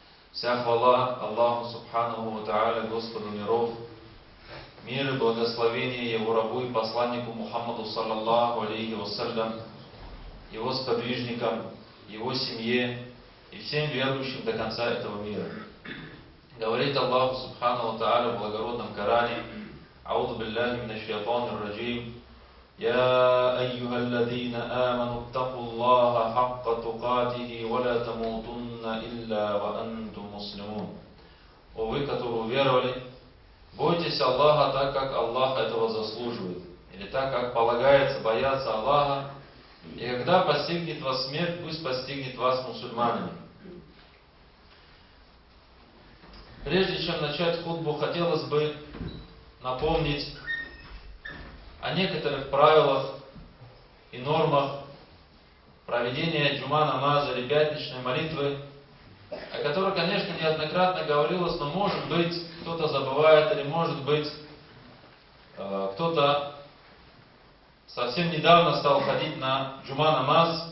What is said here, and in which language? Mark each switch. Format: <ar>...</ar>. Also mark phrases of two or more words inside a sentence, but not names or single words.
<ru>Вся хвала Аллаху</ru> <ar>سبحانه وتعالى,</ar> <ru>Господу миров, мир и благословение Его рабу и посланнику Мухаммаду</ru> <ar>صلى الله عليه وسلم,</ar> <ru>Его сподвижникам, Его семье и всем верующим до конца этого мира. Говорит</ru> <ar>الله سبحانه وتعالى</ar> <ru>в благородном Коране:</ru> <ar>أعوذ بالله من الشيطان الرجيم. يا أيها الذين آمنوا اتقوا الله حق تقاته ولا تموتن إلا وأنتم مسلمون.</ar> <ru>О вы, которые уверовали, бойтесь Аллаха так, как Аллах этого заслуживает, или так, как полагается бояться Аллаха, и когда постигнет вас смерть, пусть постигнет вас мусульманами. Прежде чем начать хутбу, хотелось бы напомнить о некоторых правилах и нормах проведения джума намаза или пятничной молитвы, о которых, конечно, неоднократно говорилось, но может быть кто-то забывает, или может быть кто-то совсем недавно стал ходить на джума намаз.</ru>